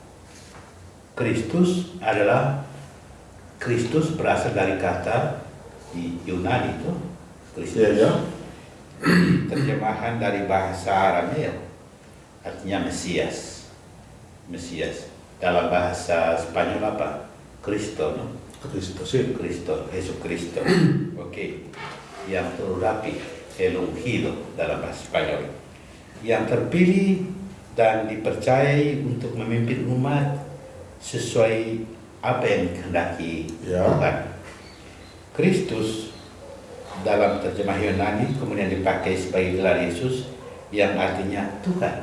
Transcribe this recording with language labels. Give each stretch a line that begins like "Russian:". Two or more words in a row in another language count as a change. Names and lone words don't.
Indonesian: Kristus berasal dari kata di Yunani itu Kristus. Ya. Terjemahan dari bahasa Aramea artinya Mesias. Mesias. Dalam bahasa Spanyol apa?
Spanish: Cristo, no? Cristo, sí. Cristo, Jesucristo.
Indonesian: Oke. Yang terurapi,
Spanish: el ungido
Indonesian: dalam bahasa Spanyol. Yang terpilih dan dipercayai untuk memimpin umat sesuai apa yang dikehendaki Ya. Tuhan. Kristus dalam terjemah Yunani kemudian dipakai sebagai gelar Yesus yang artinya Tuhan.